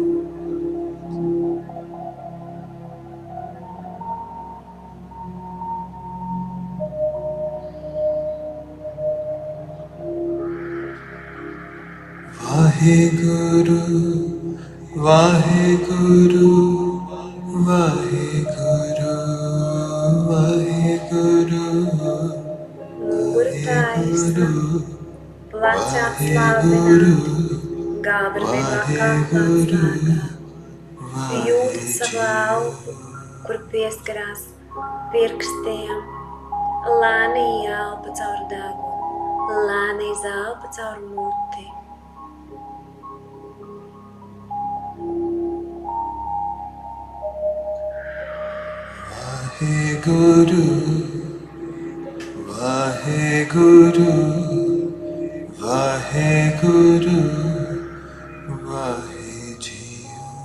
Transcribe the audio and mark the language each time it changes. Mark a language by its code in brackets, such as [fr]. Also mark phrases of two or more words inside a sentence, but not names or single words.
[lv] Vaheguru, Vaheguru, Vaheguru, Vaheguru, Mugura taisna, pleci Vaheguru, atslābināti, galva ir vieglāk kāpā atslāgā. Jūtat savu elpu, kur pieskarās pirkstiem, lēni ielpa caur degunu, lēni izelpa caur muti. Vaheguru, Vaheguru, Vaheguru, Vahejio.